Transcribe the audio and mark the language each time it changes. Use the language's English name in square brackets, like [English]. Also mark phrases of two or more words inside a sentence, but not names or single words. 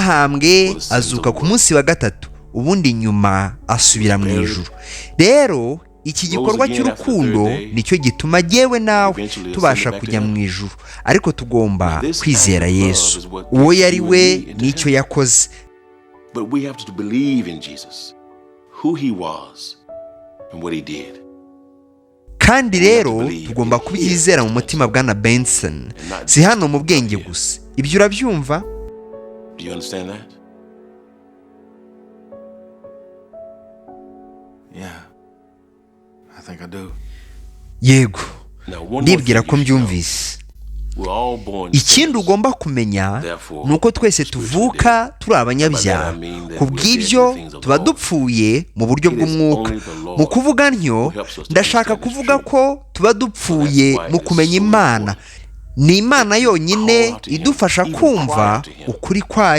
[Kinyarwanda] Yarahambwe azuka ku munsi wa gatatu, ubundi nyuma asubira mu ijuru. Rero iki gikorwa cy'urukundo nicyo gituma jyewe nawe tubasha kujya mu ijuru, ariko tugomba kwizera Yesu uwo yari we n'icyo yakoze. [English] But we have to believe in Jesus, who he was and what he did. [Kinyarwanda] Kandi rero tugomba kubyizera mu mutima bwana Benson, si hano mu bwenge gusa. Ibyo urabyumva? [English] Do you understand that? Yeah, I think I do. [Kinyarwanda] Yego, [English] Now, one more [Kinyarwanda] ndibwira [English] thing [Kinyarwanda] ko [English] you should know. [Kinyarwanda] mbyumvise. [English] We're all born [Kinyarwanda] Ikindi ugomba kumenya ni uko twese tuvuka turi abanyabyaha, ku bw'ibyo tuba dupfuye mu buryo bw'umwuka. Mu kuvuga ntyo ndashaka kuvuga ko tuba dupfuye mu kumenya Imana. Ni Imana yonyine idufasha kumva ukuri kwayo.